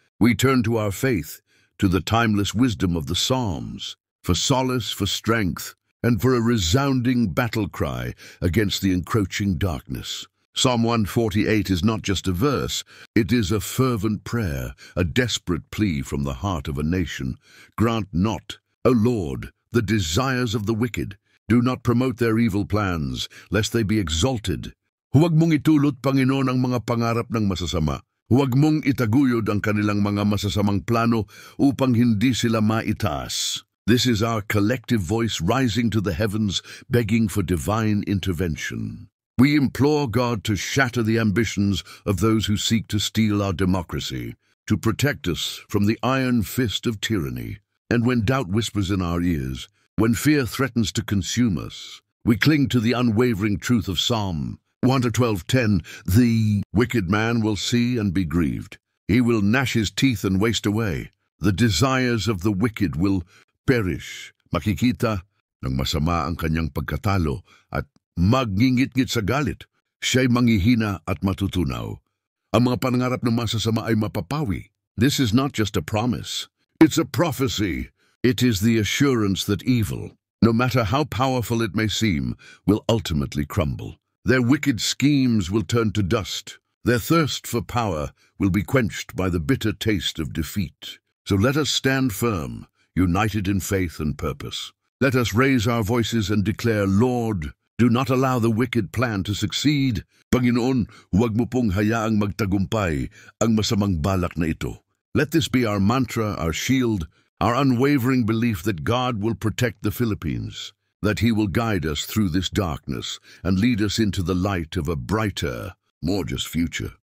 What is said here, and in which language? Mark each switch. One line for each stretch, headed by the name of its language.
English: We turn to our faith, to the timeless wisdom of the Psalms, for solace, for strength, and for a resounding battle cry against the encroaching darkness. Psalm 148 is not just a verse, it is a fervent prayer, a desperate plea from the heart of a nation. Grant not, O Lord, the desires of the wicked. Do not promote their evil plans, lest they be exalted.
Filipino: Huwag mong itulot, Panginoon, ang mga pangarap ng masasama. Huwag mong itaguyod ang kanilang mga masasamang plano upang hindi sila maitaas.
English: This is our collective voice rising to the heavens, begging for divine intervention. We implore God to shatter the ambitions of those who seek to steal our democracy, to protect us from the iron fist of tyranny. And when doubt whispers in our ears, when fear threatens to consume us, we cling to the unwavering truth of Psalm 112:10. The wicked man will see and be grieved. He will gnash his teeth and waste away. The desires of the wicked will perish.
Filipino: Makikita ng masama ang kanyang pagkatalo at magngingit-ngit sa galit. Siya'y manghihina at matutunaw. Ang mga pangarap ng masasama ay mapapawi.
English: This is not just a promise. It's a prophecy. It is the assurance that evil, no matter how powerful it may seem, will ultimately crumble. Their wicked schemes will turn to dust. Their thirst for power will be quenched by the bitter taste of defeat. So let us stand firm, united in faith and purpose. Let us raise our voices and declare, Lord, do not allow the wicked plan to succeed.
Filipino: Panginoon, huwag mo pong hayaang magtagumpay ang masamang balak na ito.
English: Let this be our mantra, our shield, our unwavering belief that God will protect the Philippines, that He will guide us through this darkness and lead us into the light of a brighter, more just future.